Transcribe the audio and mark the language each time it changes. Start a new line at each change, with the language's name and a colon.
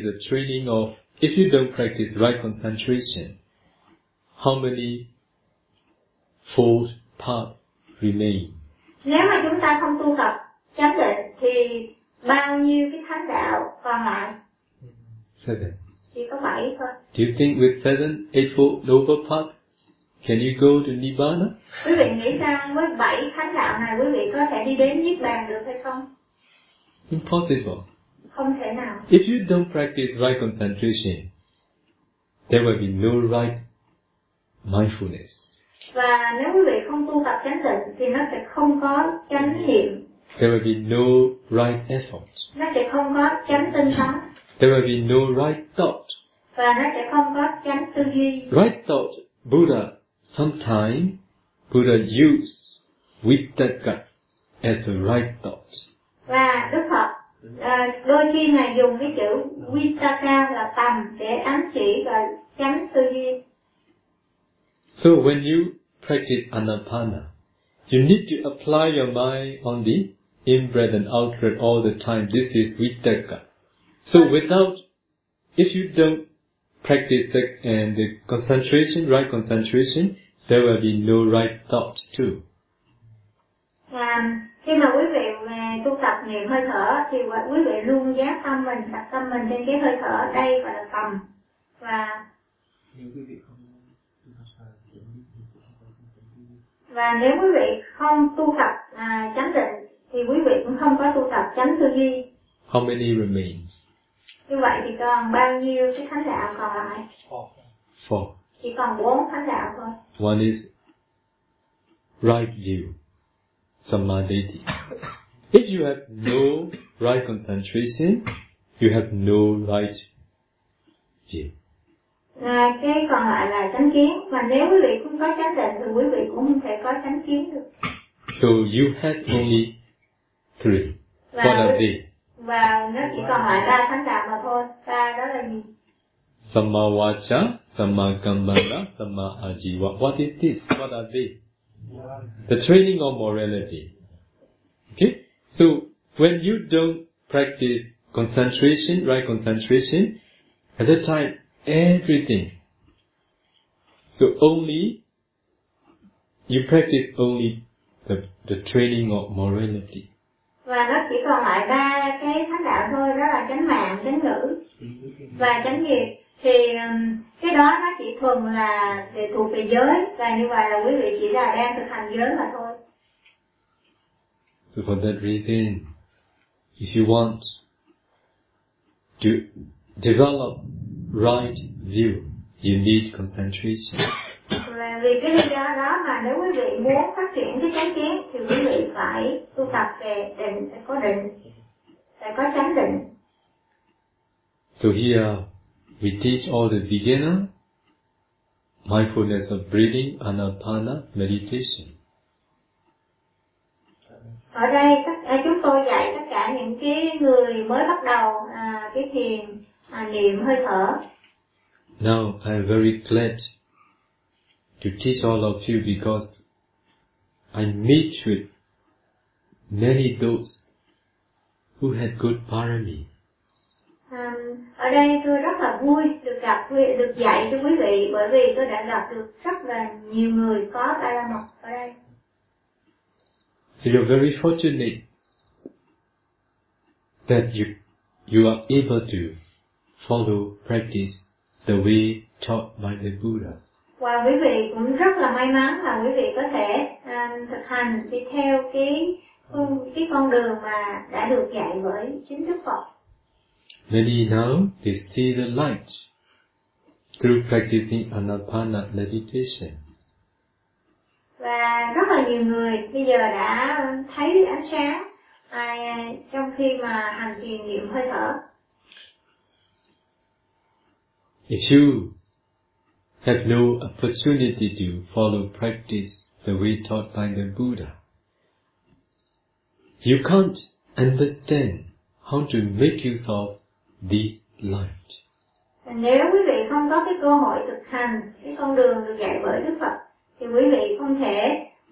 English: If you don't practice right concentration, how many false paths remain?
Vietnamese: Nếu mà chúng ta không tu tập chánh định thì bao nhiêu cái thánh đạo còn lại?
English: Seven.
Vietnamese: Chỉ có bảy thôi.
English: Do you think with seven eightfold noble paths, can you go to Nibbana?
Vietnamese: Quý vị nghĩ rằng với bảy thánh đạo này quý vị có thể đi đến Niết Bàn được hay không?
English: Impossible.
Vietnamese: Không thể nào.
English: If you don't practice right concentration, there will be no right mindfulness.
Vietnamese: Và nếu quý vị không tu tập chánh định thì nó sẽ không có chánh niệm.
English: There will be no right effort.
Vietnamese: Nó sẽ không có chánh tinh tấn.
English: There will be no right thought.
Vietnamese: Và nó sẽ không có chánh tư duy.
English: Right thought, Buddha, sometimes Buddha used vipaka as the right thought.
Vietnamese: Và Đức Phật đôi khi ngài dùng cái chữ vitaka là tầm để ám chỉ và chánh tư duy.
English: So when you practice anapana, you need to apply your mind on the in-breath and out-breath all the time. This is vitaka. So without, if you don't practice the concentration, right concentration, there will be no right thought too.
Vietnamese: Khi mà quý vị tu tập niệm hơi thở thì quý vị luôn dán tâm mình, đặt tâm mình trên cái hơi thở, đây gọi là tâm. Và nếu quý vị không tu tập chánh định thì quý vị cũng không có tu tập chánh tư duy.
English: How many remains?
Vietnamese: Như vậy thì còn bao nhiêu cái thánh đạo còn lại?
English: Four.
Vietnamese: Chỉ còn bốn thánh đạo thôi.
English: One is right view. samadhi. If you have no right concentration, you have no right view.
Vietnamese: À, cái còn lại là chánh kiến, và nếu quý vị không có chánh định thì quý vị cũng không thể có chánh kiến được.
English: So you have only three.
Vietnamese: Và
English: what are they?
Vietnamese: Và nó chỉ còn lại ba thánh đạo mà thôi. Ba đó là gì?
English: Samma vacca, samma gambara, samma ajiva. What is this? What are they? The training of morality. Okay? So, when you don't practice concentration, right concentration, at that time, everything. So, only, you practice only the training of morality.
Vietnamese: Và nó chỉ còn lại ba cái thánh đạo thôi, đó là chánh mạng, chánh ngữ và chánh nghiệp. Thì cái đó nó chỉ thuần là để thuộc về giới, và như vậy là quý vị chỉ là đang thực hành giới mà thôi.
English: So for that reason, if you want to develop right view, you need concentration.
Vietnamese: Và vì cái lý do đó mà nếu quý vị muốn phát triển cái chánh kiến thì quý vị phải tu tập về định, phải có định, phải có chánh định.
English: So here we teach all the beginner mindfulness of breathing, anapana, meditation.
Vietnamese: Ở đây chúng tôi dạy tất cả những cái người mới bắt đầu cái thiền niệm hơi thở.
English: Now I am very glad to teach all of you because I meet with many those who had good parami.
Vietnamese: Ở đây tôi rất là vui được gặp, được dạy cho quý vị, bởi vì tôi đã gặp được rất là nhiều người có tài la mật ở đây.
English: So you're very fortunate that you are able to follow practice the way taught by the Buddha.
Vietnamese: Và quý vị cũng rất là may mắn là quý vị có thể thực hành đi theo cái con đường mà đã được dạy bởi chính Đức Phật.
English: Many now they see the light through practicing anapana meditation.
Vietnamese: Và rất là nhiều người bây giờ đã thấy ánh sáng trong khi mà hành thiền niệm hơi thở.
English: If you have no opportunity to follow practice the way taught by the Buddha, you can't understand how to make yourself the light.
Vietnamese: Nếu quý vị không có cái cơ hội thực hành cái con đường được dạy bởi Đức Phật, thì quý vị không thể